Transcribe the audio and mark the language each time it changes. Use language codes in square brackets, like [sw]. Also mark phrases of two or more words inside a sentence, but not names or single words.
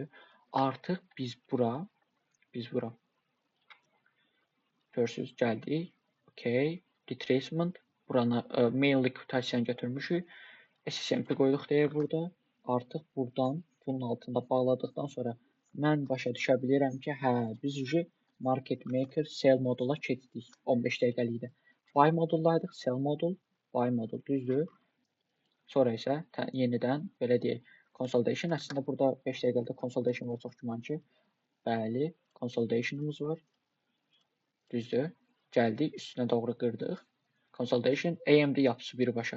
[az] Artıq biz bura görürsüz, gəldik. Okay, retracement. Buranı main liquidasiyanı götürmüşük. SSMP qoyduq deyə burada. Artıq buradan bunun altında bağladıqdan sonra mən başa düşə bilirəm ki, hə, biz [en] market maker sell [az] modula keçdik 15 dəqiqəlikdə. Buy modullaydıq, sell modul, buy modul, düzdür? Sonra isə yenidən belə deyək, consolidation. Əslində burada 5 dəqiqəlikdə consolidation var, çox güman ki. Bəli, consolidationumuz var. Düzdür? Gəldik, üstünə doğru qırdıq. Consolidation, AMD yapısı birbaşa.